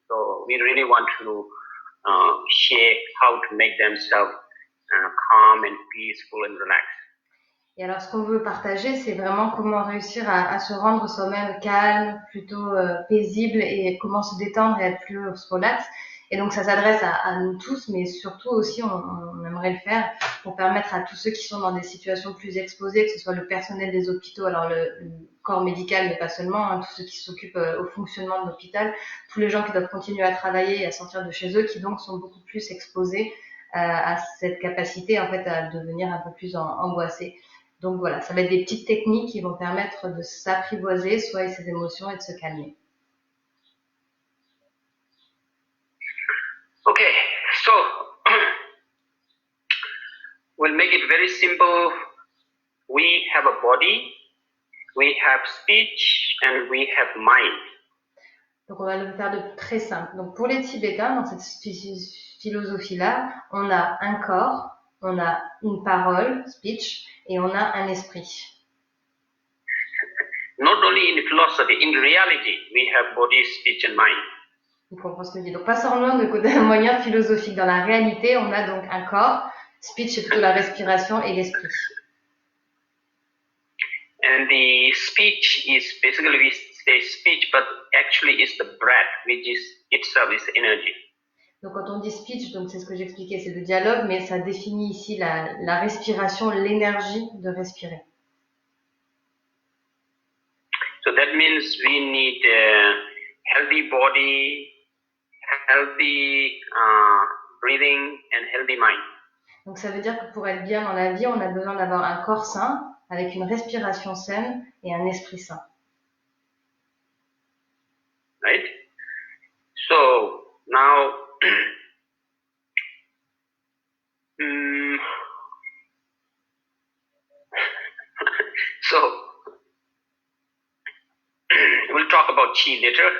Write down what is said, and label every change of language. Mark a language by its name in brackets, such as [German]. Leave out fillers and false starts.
[English] So we really want to share how to make themselves calm and peaceful and relaxed. [French] Et alors, ce qu'on veut partager, c'est vraiment comment réussir à se rendre soi-même calme, plutôt paisible, et comment se détendre et être plus relax. Et donc, ça s'adresse à nous tous, mais surtout aussi, on aimerait le faire pour permettre à tous ceux qui sont dans des situations plus exposées, que ce soit le personnel des hôpitaux, alors le corps médical, mais pas seulement, tous ceux qui s'occupent au fonctionnement de l'hôpital, tous les gens qui doivent continuer à travailler et à sortir de chez eux, qui donc sont beaucoup plus exposés à cette capacité, en fait, à devenir un peu plus angoissés. Donc voilà, ça va être des petites techniques qui vont permettre de s'apprivoiser, soit ses émotions, et de se calmer. [English] Okay, so we'll make it very simple. We have a body, we have speech, and we have mind. [French] Donc on va le faire de très simple. Donc pour les Tibétains, dans cette philosophie-là, on a un corps, on a une parole, speech, et on a un esprit. [English] Not only in philosophy, in reality, we have body, speech, and mind. [French] On comprend ce que je dis. Donc pas seulement de côté moyen philosophique. Dans la réalité, on a donc un corps, speech c'est plutôt la respiration, et l'esprit. [English] And the speech is basically, we say speech, but actually it's the breath, which is itself is energy. [French] Donc quand on dit speech, donc c'est ce que j'expliquais, c'est le dialogue, mais ça définit ici la respiration, l'énergie de respirer. [English] So that means we need a healthy body, healthy breathing, and healthy mind. [French] Donc ça veut dire que pour être bien dans la vie, on a besoin d'avoir un corps sain, avec une respiration saine et un esprit sain. [English] right? So now, so we'll talk about Qi later.